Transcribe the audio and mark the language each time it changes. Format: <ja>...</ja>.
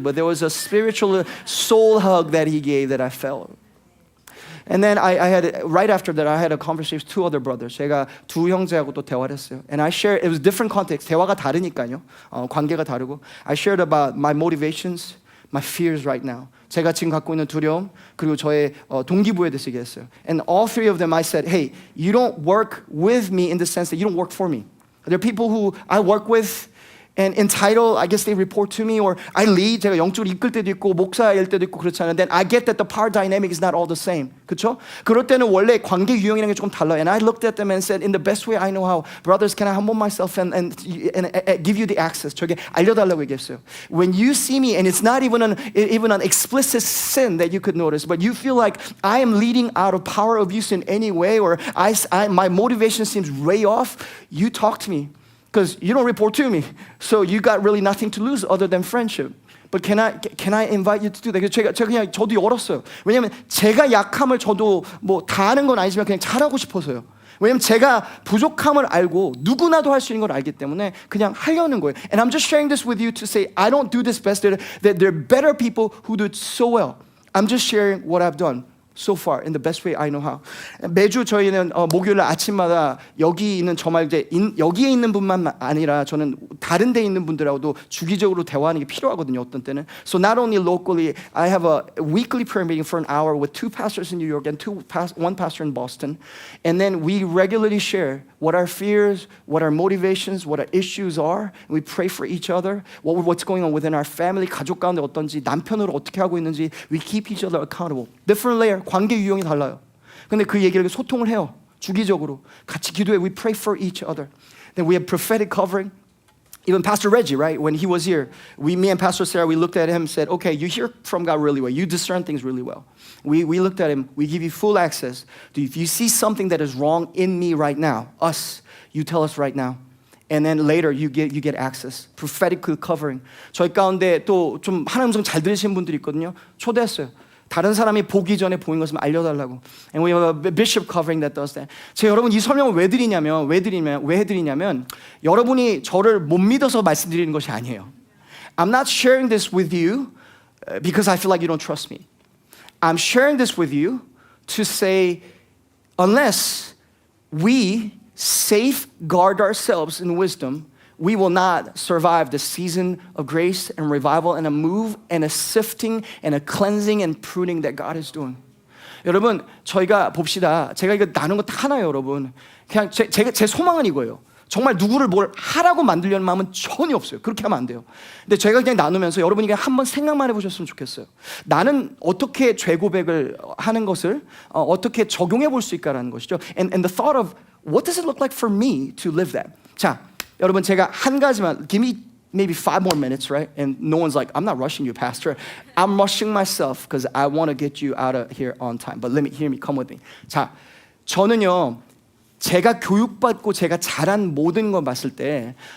<en>But there was a spiritual soul hug that he gave that I felt. And then I had, right after that, I had a conversation with 2 other brothers.</en> <ko>제가 2 형제하고 또 대화를 했어요.</ko> <en>And I shared, it was different context.</en> <ko>대화가 다르니까요. 관계가 다르고.</ko> <en>I shared about my motivations, my fears right now.</en> <ko>제가 지금 갖고 있는 두려움, 그리고 저의 동기부여에 대해서 얘기했어요.</ko> <en>And all 3 of them, I said, hey, you don't work with me in the sense that you don't work for me. There are people who I work with, and in title, I guess they report to me, or I lead.</en> <ko>제가 영적으로 이끌 때도 있고 목사일 때도 있고 그렇잖아요.</ko> <en>Then I get that the power dynamic is not all the same.</en> <ko>그렇죠? 그럴 때는 원래 관계 유형이라는 게 조금 달라요.</ko> <en>And I looked at them and said, in the best way I know how, brothers, can I humble myself and give you the access?</en> <ko>저게 알려달라고 얘기했어요.</ko> <en>When you see me, and it's not even an explicit sin that you could notice, but you feel like I am leading out of power abuse in any way, or my motivation seems way off, you talk to me. Because you don't report to me, so you got really nothing to lose other than friendship. But can I invite you to do that?</en> <ko>제가 그냥 저도 열었어요. 왜냐하면 제가 약함을 저도 뭐 다 아는 건 아니지만 그냥 잘하고 싶어서요. 왜냐하면 제가 부족함을 알고 누구나도 할 수 있는 걸 알기 때문에 그냥 하려는 거예요.</ko> <en>And I'm just sharing this with you to say I don't do this best. That there are better people who do it so well. I'm just sharing what I've done. So far, in the best way I know how.</en> <ko>매주 저희는 목요일 아침마다 여기 있는 정말 이제 여기에 있는 분만 아니라 저는 다른 데 있는 분들하고도 주기적으로 대화하는 게 필요하거든요. 어떤 때는.</ko> <en>So not only locally, I have a weekly prayer meeting for an hour with 2 pastors in New York and 1 pastor in Boston, and then we regularly share what our fears, what our motivations, what our issues are. We pray for each other. What's going on within our family,</en> <ko>가족 가운데 어떤지, 남편으로 어떻게 하고 있는지.</ko> <en>We keep each other accountable. Different layer.</en> <ko>관계 유형이 달라요. 근데 그 얘기를 소통을 해요. 주기적으로 같이 기도해.</ko> <en>We pray for each other. Then we have prophetic covering. Even Pastor Reggie, right? When he was here, me and Pastor Sarah, we looked at him and said, okay, you hear from God really well. You discern things really well. We looked at him. We give you full access. If you see something that is wrong in me right now, you tell us right now. And then later you get access. Prophetic covering.</en> <ko>저희 가운데 또 좀 하나님 음성 잘 들으시는 분들이 있거든요. 초대했어요. 다른 사람이 보기 전에 보인 것을 알려달라고.</ko> <en>And we have a bishop covering that does that.</en> <ko>제가 여러분 이 설명을 왜 해드리냐면 여러분이 저를 못 믿어서 말씀드리는 것이 아니에요.</ko> <en>I'm not sharing this with you because I feel like you don't trust me. I'm sharing this with you to say unless we safeguard ourselves in wisdom, we will not survive the season of grace and revival and a move and a sifting and a cleansing and pruning that God is doing.</en> <ko>여러분, 저희가 봅시다. 제가 이거 나눈 거 다 하나요, 여러분. 그냥 제 소망은 이거예요. 정말 누구를 뭘 하라고 만들려는 마음은 전혀 없어요. 그렇게 하면 안 돼요. 근데 제가 그냥 나누면서 여러분이 그냥 한번 생각만 해보셨으면 좋겠어요. 나는 어떻게 죄 고백을 하는 것을 어떻게 적용해 볼 수 있을까라는 것이죠.</ko> <en>And the thought of what does it look like for me to live that?</en> <ko>자, 여러분 제가 한 가지만</ko> <en>give me maybe 5 more minutes, right? And no one's like, I'm not rushing you, pastor. I'm rushing myself because I want to get you out of here on time. But hear me, come with me.</en> <ko>자, 저는요. 제가 교육받고 제가 잘한 모든 걸 봤을 때</ko>